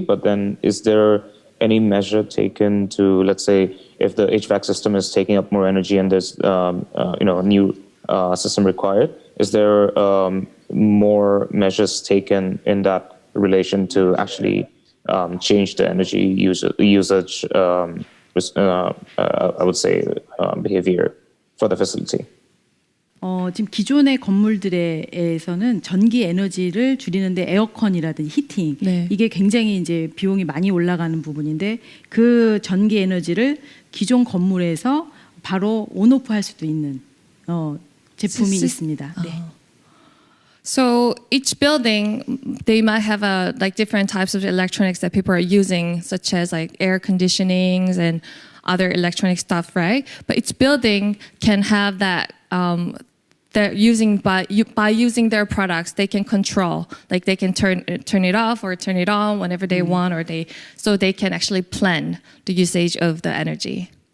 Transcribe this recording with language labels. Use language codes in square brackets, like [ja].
[en] But then, is there any measure taken to, let's say, if the HVAC system is taking up more energy and there's a new system required? Is there more measures taken in that relation to actually change the energy usage? I would say behavior for the facility. [ko] 지금 기존의 건물들에서는 전기 에너지를 줄이는데 에어컨이라든지 히팅 이게 굉장히 이제 비용이 많이 올라가는 부분인데 그 전기 에너지를 기존 건물에서 바로 온오프 할 수도 있는 제품이 있습니다. 네. [en] So each building, they might have different types of electronics that people are using, such as like air conditionings and other electronic stuff, right? But each building can have that. They're using by using their products, they can control, like they can turn it off or turn it on whenever they want, so they can actually plan the usage of the energy.